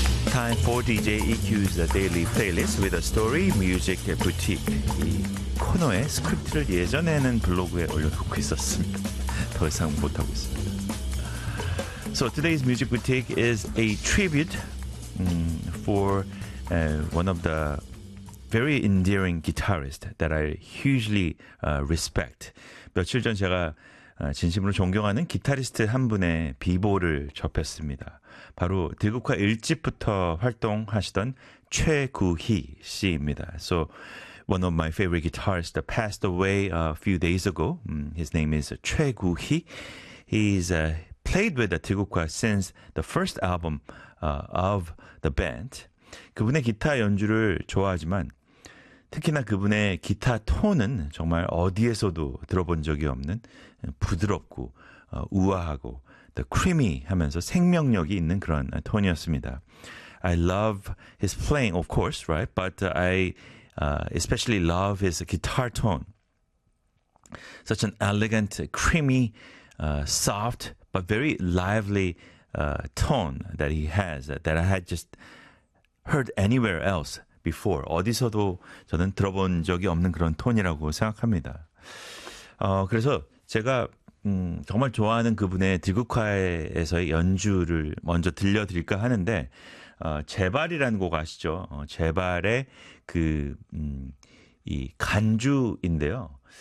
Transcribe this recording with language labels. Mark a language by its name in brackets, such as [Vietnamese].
[English] time for DJ EQ's Daily Playlist with a story, music, and boutique. [Korean] 이 코너의 스크립트를 예전에는 블로그에 올려놓고 있었습니다. 더 이상 못하고 있습니다. [English] So today's music boutique is a tribute for one of the very endearing guitarist that I hugely respect. [Korean] 며칠 전 제가 진심으로 존경하는 기타리스트 한 분의 비보를 접했습니다. 바로 대국화 1집부터 활동하시던 최구희 씨입니다. [English] So one of my favorite guitarists passed away a few days ago. His name is 최구희. He's played with the 대국화 since the first album of the band. [Korean] 그분의 기타 연주를 좋아하지만 특히나 그분의 기타 톤은 정말 어디에서도 들어본 적이 없는 부드럽고 우아하고 [English] the creamy [Korean] 하면서 생명력이 있는 그런 톤이었습니다. [English] I love his playing, of course, right? But I especially love his guitar tone. Such an elegant, creamy, soft, but very lively tone that he has that I had just heard anywhere else. [Korean] Before 어디서도 저는 들어본 적이 없는 그런 톤이라고 생각합니다. 그래서 제가 정말 좋아하는 그분의 디그콰에서의 연주를 먼저 들려드릴까 하는데 제발이라는 곡 아시죠? 제발의 그 이 간주인데요.